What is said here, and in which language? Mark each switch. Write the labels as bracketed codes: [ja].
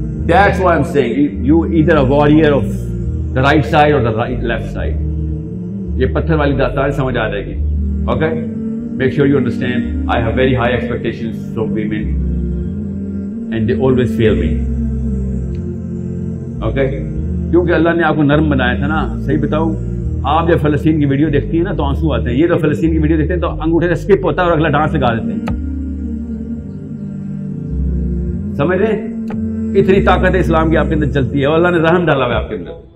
[en] That's why I'm saying you either a warrior of the right side or the left side. [ur] یہ پتھر والی داستان سمجھ آ جائے گی. [en] Okay? Make sure you understand. I have very high expectations from women and they always fail me. Okay? [ur] کیونکہ اللہ نے آپ کو نرم بنایا تھا نا. صحیح بتاؤں، آپ جب فلسطین کی ویڈیو دیکھتی ہیں نا تو آنسو آتے ہیں. یہ تو فلسطین کی ویڈیو دیکھتے ہیں تو انگوٹھے سے اسکپ ہوتا ہے اور اگلا ڈانس لگا دیتے ہیں. سمجھ رہے ہیں؟ اتنی طاقت اسلام کی آپ کے اندر چلتی ہے اور اللہ نے رحم ڈالا ہوا ہے آپ کے اندر.